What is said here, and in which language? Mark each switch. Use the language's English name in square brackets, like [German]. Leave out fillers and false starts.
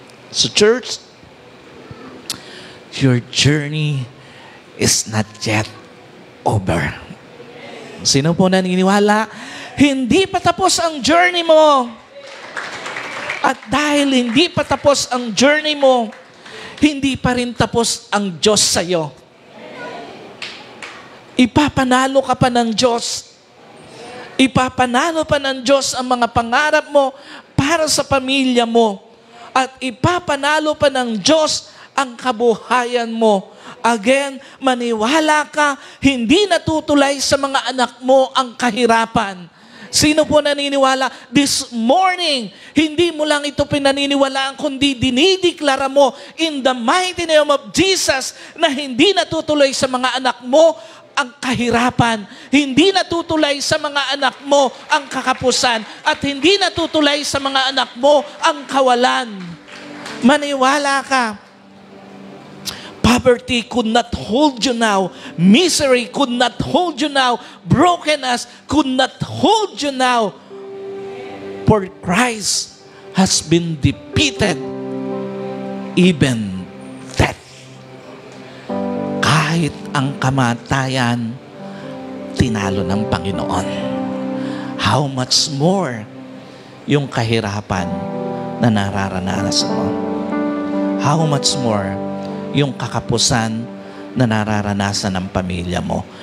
[English] So church, your journey is not yet over. [Filipino] Sino po naniniwala? Hindi pa tapos ang journey mo. At dahil hindi pa tapos ang journey mo, hindi pa rin tapos ang Diyos sa iyo. Ipapanalo ka pa ng Diyos. Ipapanalo pa ng Diyos ang mga pangarap mo para sa pamilya mo. At ipapanalo pa ng Diyos ang kabuhayan mo. Again, maniwala ka, hindi natutulay sa mga anak mo ang kahirapan. Sino po naniniwala? [English] This morning, [Filipino] hindi mo lang ito pinaniniwalaan, kundi dinideklara mo [English] in the mighty name of Jesus [Filipino] na hindi natutuloy sa mga anak mo ang kahirapan. Hindi natutulay sa mga anak mo ang kakapusan. At hindi natutulay sa mga anak mo ang kawalan. Maniwala ka. [English] Poverty could not hold you now. Misery could not hold you now. Brokenness could not hold you now. For Christ has been defeated, even death. [Filipino] Kahit ang kamatayan, tinalo ng Panginoon. [English] How much more [Filipino] yung kahirapan na nararanasan mo? [English] How much more [Filipino] yung kakapusan na nararanasan ng pamilya mo?